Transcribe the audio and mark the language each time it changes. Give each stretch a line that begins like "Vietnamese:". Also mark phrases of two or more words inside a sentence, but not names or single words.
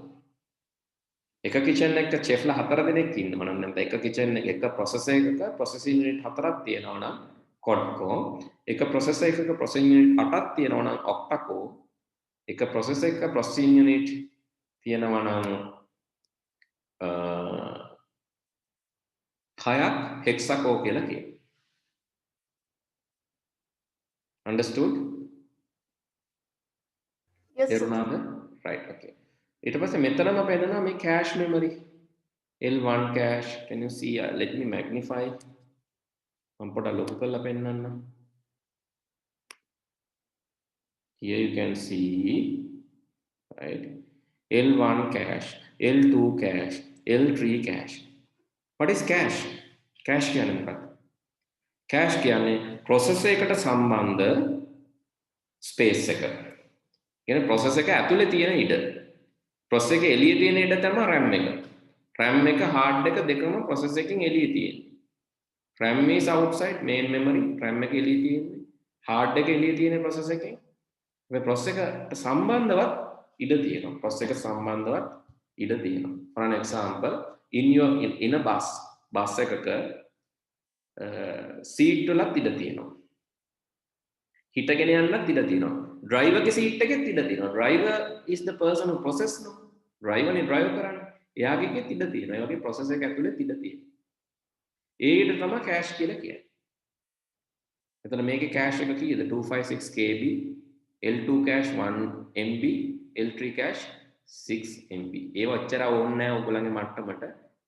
Sinhala: එක kitchen එක chefලා 4 දෙනෙක් ඉන්නවා නම් නැත්නම් එක kitchen එක එක processor එකක processing unit 4ක් තියෙනවා නම්
English: quad core.
Sinhala: එක processor එකක processing unit 8ක් තියෙනවා නම්
English: octa core.
Sinhala: එක processor එකක processing unit තියෙනවා නම් 6ක්
English: hexa core
Sinhala: කියලා කියනවා.
English: Understood? Yes, sir. Right,
Sinhala: okay. ඊට පස්සේ මෙතනම පෙන්නනවා මේ cache memory.
English: L1 cache. Can you see? Let me magnify.
Sinhala: මම පොඩ්ඩක් ලොකු කරලා පෙන්නන්නම්.
English: Here you can see, right? L1 cache, L2 cache, L3 cache. What is cache?
Sinhala: Cache කියන්නේ මොකක්ද? Cache කියන්නේ processor එකට සම්බන්ධ space එක. කියන්නේ processor එක ඇතුලේ තියෙන ඉඩ. processor එක එළියේ තියෙන ඉඩ තමයි RAM එක. RAM එක hard එක දෙකම processor එකකින් එළියේ තියෙන්නේ.
English: RAM is outside main memory.
Sinhala: RAM එක එළියේ තියෙන්නේ. hard එක එළියේ තියෙන processor එකකින්. මේ processor එකට සම්බන්ධවත් ඉඩ තියෙනවා. processor එක සම්බන්ධවත් ඉඩ තියෙනවා.
English: For an example, in a bus
Sinhala: එකක seat වලත් ඉඩ තියෙනවා. හිටගෙන යන්නත් ඉඩ තියෙනවා. driver ගේ seat එකෙත් ඉඩ තියෙනවා.
English: driver is the person who process no.
Sinhala: driver නේ drive කරන්නේ. එයාගේකෙත් ඉඩ තියෙනවා. ඒ වගේ processor එක ඇතුලේ ඉඩ තියෙනවා. ඒ ඉඩ තමයි cache කියලා කියන්නේ. එතන මේකේ cache එක කීයද?
English: 256 KB, L2 cache 1 MB, L3 cache 6 MB.
Sinhala: ඒව ඔච්චර ඕනේ නැහැ ඔයගොල්ලන්ගේ මට්ටමට.